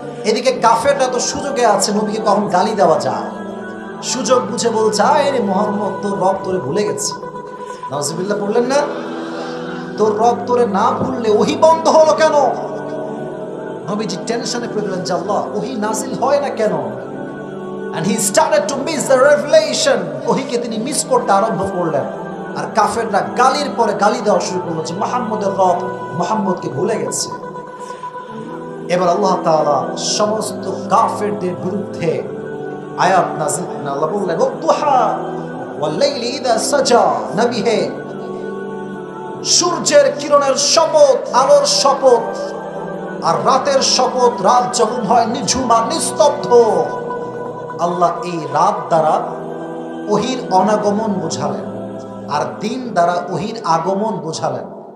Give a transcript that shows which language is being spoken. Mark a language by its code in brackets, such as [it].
[bn] এদিকে কাফেররা তো সুযোগে আছে, নবীকে কখন গালি দেওয়া যায়, সুযোগ বুঝে বলছে আরে মুহাম্মদ তোর রব তোরে ভুলে গেছে। নাউজুবিল্লাহ পড়লেন না? তোর রব তোরে না ভুললে ওহী বন্ধ হলো কেন? নবীজি টেনশনে পড়ে গেলেন যে আল্লাহ ওহী নাজিল হয় না কেন? [en] And he started to miss the revelation. [bn] ওহীকে তিনি মিস করতে আরম্ভ করলেন। আর কাফেররা গালির পরে গালি দেওয়া শুরু করলো যে মুহাম্মদের রব মুহাম্মদকে ভুলে গেছে। এবার আল্লাহ তাআলা সমস্ত কাফেরদের বিরুদ্ধে আয়াত নাযিল করেন। আল্লাহ বললেন [ar] ওয়াদুহা ওয়াল লাইলি ইযা সাজা, [bn] নবী হে সূর্যের কিরণের শপথ, আলোর শপথ, আর রাতের শপথ, রাত যখন হয় নিঝুম আর নিস্তব্ধ, আল্লাহ এই রাত দ্বারা ওহীর অনাগমন বোঝালেন আর দিন দ্বারা ওহীর আগমন বোঝালেন।